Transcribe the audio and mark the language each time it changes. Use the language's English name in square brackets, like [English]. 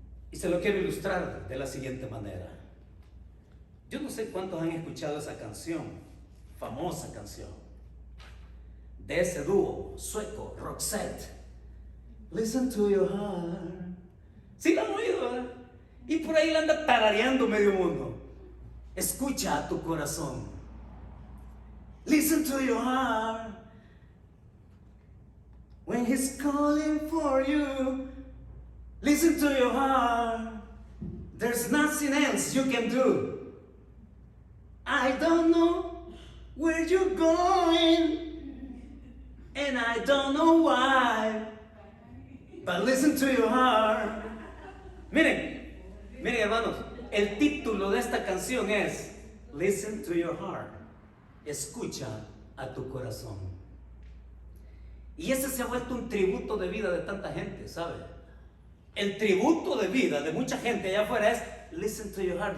[Spanish] Y se lo quiero ilustrar de la siguiente manera. Yo no sé cuántos han escuchado esa canción, famosa canción, de ese dúo sueco, Roxette. Listen to your heart. Sí la han oído, ¿verdad? y por ahí la anda tarareando medio mundo. Escucha a tu corazón. [English] Listen to your heart when he's calling for you. Listen to your heart. There's nothing else you can do. I don't know where you're going, and I don't know why, but listen to your heart. [Spanish] Miren hermanos, el título de esta canción es Listen to your heart. Escucha a tu corazón. Y ese se ha vuelto un tributo de vida de tanta gente, ¿sabe? El tributo de vida de mucha gente allá afuera es Listen to your heart.